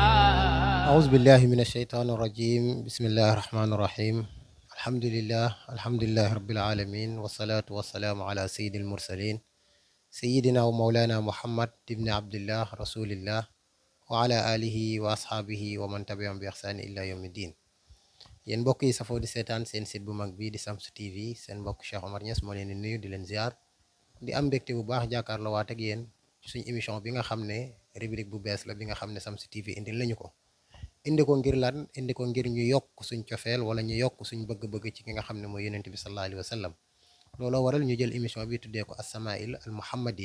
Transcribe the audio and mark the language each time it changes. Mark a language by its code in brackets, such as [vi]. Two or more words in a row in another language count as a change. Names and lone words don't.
[ar] أعوذ بالله من الشيطان الرجيم بسم الله الرحمن الرحيم الحمد لله رب العالمين والصلاة والسلام على سيد المرسلين سيدنا ومولانا محمد بن عبد الله رسول الله وعلى آله وأصحابه ومن تبعهم بإحسان إلى يوم الدين. [wo] yéen mbokk yi safoo di seetaan seen site bu mag bi di Shamsu TV seen mbokk Cheikh Omar Niass moo leen di nuyu di leen ziar di am mbégte bu baax jàkkaarloo waat ak yéen ci suñu émission bi nga xam ne rubrique bu bees la bi nga xam ne Shamsu TV indil lañu ko. indi ko ngir lan indi ko ngir ñu yokk suñ cofeel wala ñu yokk suñ bëgg-bëgg ci ki nga xam ne mooy yonent bi [ar] صلى الله عليه وسلم [wo] looloo waral ñu jël émission bi tuddee ko [ar] الشمائل المحمدية.